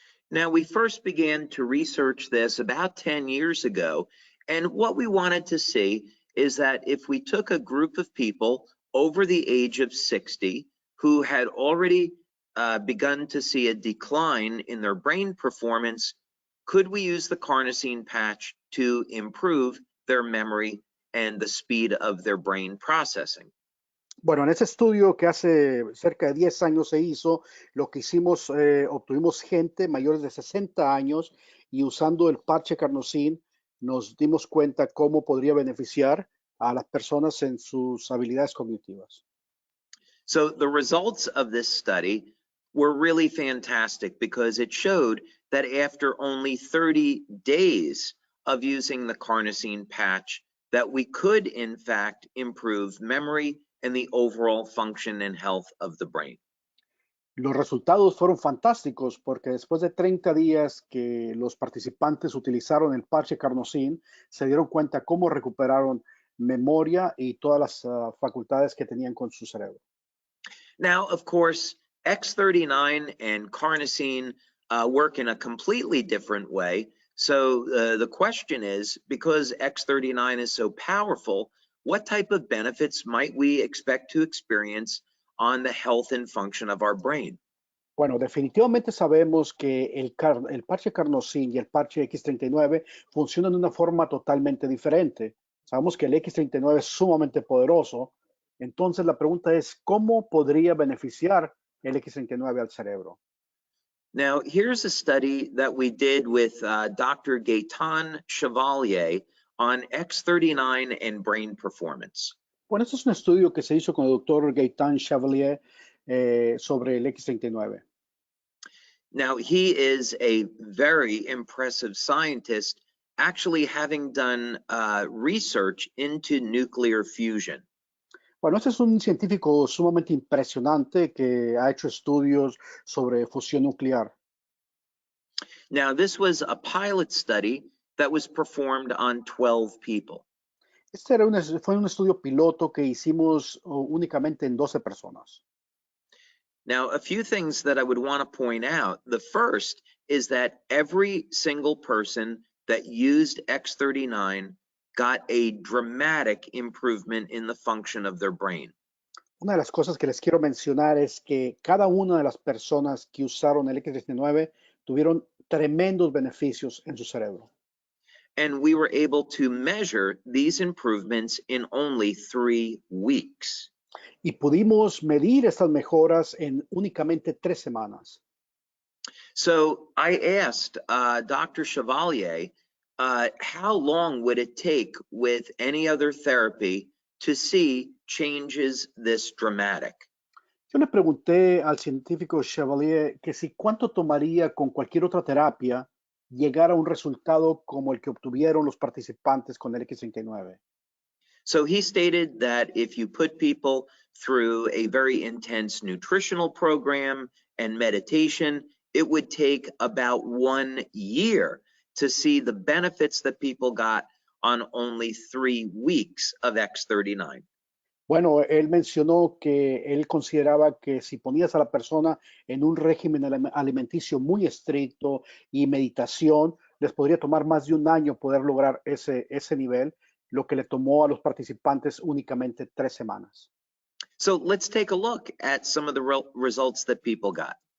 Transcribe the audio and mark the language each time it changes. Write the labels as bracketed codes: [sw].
[en] Now, we first began to research this about 10 years ago, and what we wanted to see is that if we took a group of people over the age of 60 who had already begun to see a decline in their brain performance, could we use the carnosine patch to improve their memory and the speed of their brain processing? [es] Bueno, en ese estudio que hace cerca de 10 años se hizo, lo que hicimos, obtuvimos gente mayores de 60 años y usando el parche carnosine nos dimos cuenta cómo podría beneficiar a las personas en sus habilidades cognitivas. [en] So the results of this study were really fantastic because it showed that after only 30 days of using the carnosine patch, that we could in fact improve memory and the overall function and health of the brain. [es] Los resultados fueron fantásticos porque después de 30 días que los participantes utilizaron el parche carnosine, se dieron cuenta cómo recuperaron memoria y todas las facultades que tenían con su cerebro. [en] Now, of course, X39 and carnosine work in a completely different way. So the question is, because X39 is so powerful, what type of benefits might we expect to experience on the health and function of our brain? [es] Bueno, definitivamente sabemos que el parche carnosín y el parche X39 funcionan de una forma totalmente diferente. Sabemos que el X39 es sumamente poderoso. Entonces la pregunta es, ¿cómo podría beneficiar el X39 al cerebro? [en] Now, here's a study that we did with Dr. Gaetan Chevalier on X39 and brain performance. [es] Bueno, esto es un estudio que se hizo con el doctor Gaetan Chevalier sobre el X39. [en] Now, he is a very impressive scientist, actually having done research into nuclear fusion. [es] Bueno, este es un científico sumamente impresionante que ha hecho estudios sobre fusión nuclear. [en] Now, this was a pilot study that was performed on 12 people. [es] Este fue un estudio piloto que hicimos únicamente en 12 personas. [en] Now, a few things that I would want to point out. The first is that every single person that used X39 got a dramatic improvement in the function of their brain. [es] Una de las cosas que les quiero mencionar es que cada una de las personas que usaron el X19 tuvieron tremendos beneficios en su cerebro. [en] And we were able to measure these improvements in only 3 weeks. [es] Y pudimos medir estas mejoras en únicamente 3 semanas. [en] So I asked Dr. Chevalier, how long would it take with any other therapy to see changes this dramatic? [es] Yo le pregunté al científico Chevalier que si cuánto tomaría con cualquier otra terapia llegar a un resultado como el que obtuvieron los participantes con el X39. [en] So he stated that if you put people through a very intense nutritional program and meditation, it would take about 1 year to see the benefits that people got on only 3 weeks of X39. [es] Bueno, él mencionó que él consideraba que si ponías a la persona en un régimen alimenticio muy estricto y meditación, les podría tomar más de 1 año poder lograr ese nivel, lo que le tomó a los participantes únicamente 3 semanas. [en] So let's take a look at some of the results that people got.